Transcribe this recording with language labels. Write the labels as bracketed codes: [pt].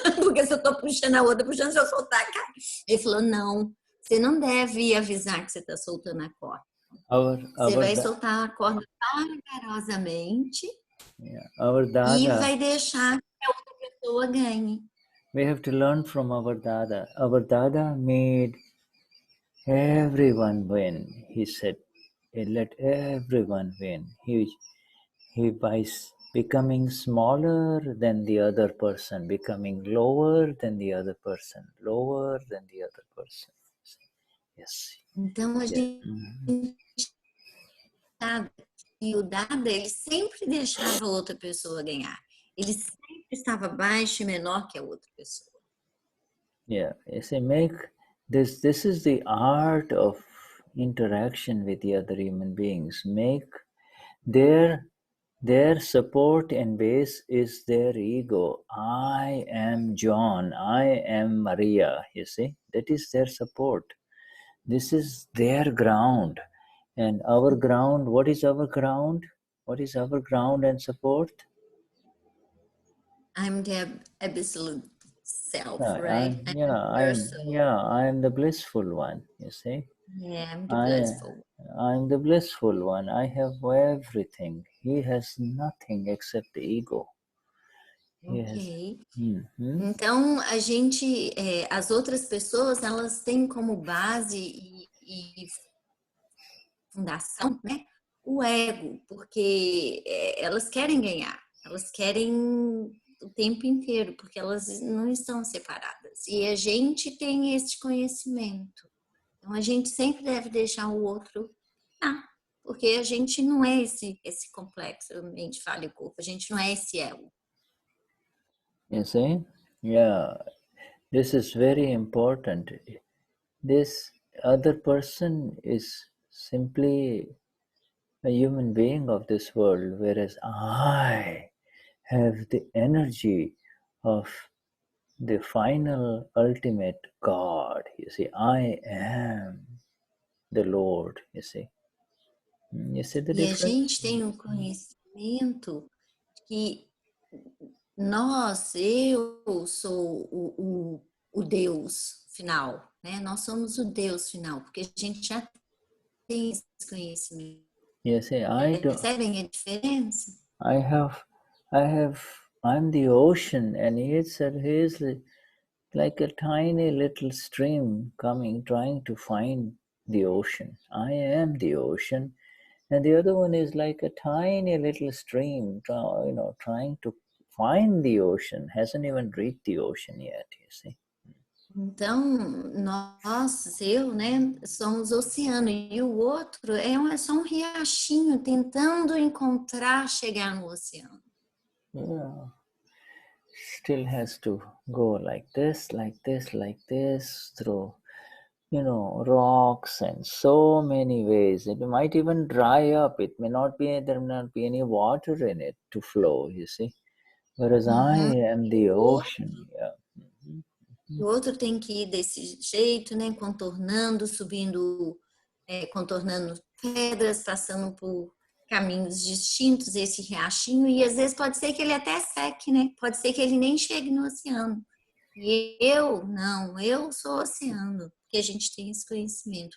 [pt] Porque se eu estou puxando a outra, puxando, se eu soltar, cai. Ele falou, não, você não deve avisar que você está soltando a corda. Você vai soltar a corda vagarosamente e vai deixar que a outra pessoa ganhe. [en] We have to learn from our Dada. Our Dada made everyone win. He said, he let everyone win. He by becoming smaller than the other person, becoming lower than the other person, lower than the other person. Yes. [pt] Então a gente e o Dada, ele sempre deixava a outra pessoa ganhar. Ele sempre estava baixo e menor que a outra pessoa. [en] Yeah, you see, make this. This is the art of interaction with the other human beings. Make their support and base is their ego. I am John. I am Maria. You see, that is their support. This is their ground. And our ground, what is our ground? What is our ground and support? I'm the absolute self, Yeah, right? I am the blissful one, you see. Yeah, I'm the blissful. I'm the blissful one. I have everything. He has nothing except the ego. Ok. [pt] Então, a gente, as outras pessoas, elas têm como base e fundação, né, o ego, porque elas querem ganhar, elas querem o tempo inteiro, porque elas não estão separadas. E a gente tem esse conhecimento. Então, a gente sempre deve deixar o outro porque a gente não é esse complexo, mente, fala e corpo, a gente não é esse ego. [en] You see? Yeah. This is very important. This other person is simply a human being of this world, whereas I have the energy of the final ultimate God. You see, I am the Lord, you see. You see the difference? [pt] E a gente tem um conhecimento que eu sou o Deus final, né? Nós somos o Deus final, porque a gente já tem esse conhecimento. [en] Yes, [pt] Percebem a diferença? [en] I'm the ocean, and he's like a tiny little stream coming, trying to find the ocean. I am the ocean, and the other one is like a tiny little stream, trying to find the ocean, hasn't even reached the ocean yet, you see. [pt] Então, eu, né, somos oceano, e o outro é só um riachinho tentando encontrar, chegar no oceano. [en] Yeah. Still has to go like this, like this, like this, through, rocks and so many ways. It might even dry up. It may not be, there may not be any water in it to flow, you see. Whereas I am the ocean. Yeah. [pt] O outro tem que ir desse jeito, né, contornando, subindo, contornando pedras, passando por caminhos distintos, esse riachinho, e às vezes pode ser que ele até seque, né? Pode ser que ele nem chegue no oceano. E eu sou oceano, porque a gente tem esse conhecimento.